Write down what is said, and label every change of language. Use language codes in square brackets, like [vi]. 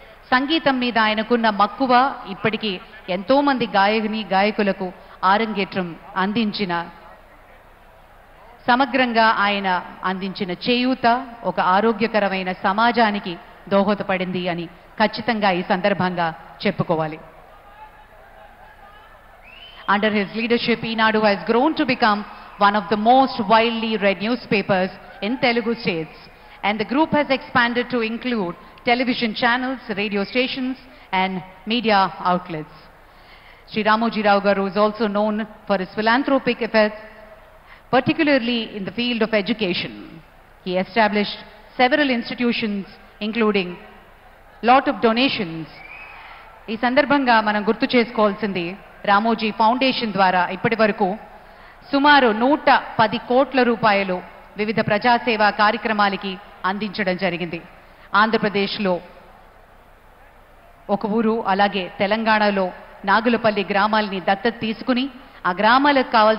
[te] సంగీతం మీద ఆయనకున్న మక్కువ ఇప్పటికీ ఎంతో మంది గాయకులకు ఆరంగేట్రం అందించిన, సమగ్రంగా ఆయన అందించిన చేయూత ఒక ఆరోగ్యకరమైన సమాజానికి దోహదపడింది అని ఖచ్చితంగా ఈ సందర్భంగా చెప్పుకోవాలి. [en] Under his leadership,Eenadu has grown to become one of the most widely read newspapers in Telugu states, and the group has expanded to include television channels, radio stations and media outlets. Sri Ramoji Rao Garu is also known for his philanthropic efforts, particularly in the field of education. He established several institutions including lot of donations. [te] ఈ సందర్భంగా మనం గుర్తు చేసుకోవాల్సింది Ramoji foundation ద్వారా ఇప్పటి వరకు సుమారు 110 కోట్ల రూపాయలు వివిధ ప్రజాసేవా కార్యక్రమాలకి అందించడం జరిగింది. ఆంధ్రప్రదేశ్లో ఒక ఊరు, అలాగే తెలంగాణలో నాగులపల్లి గ్రామాలని దత్తత తీసుకుని ఆ గ్రామాలకు కావాల్సిన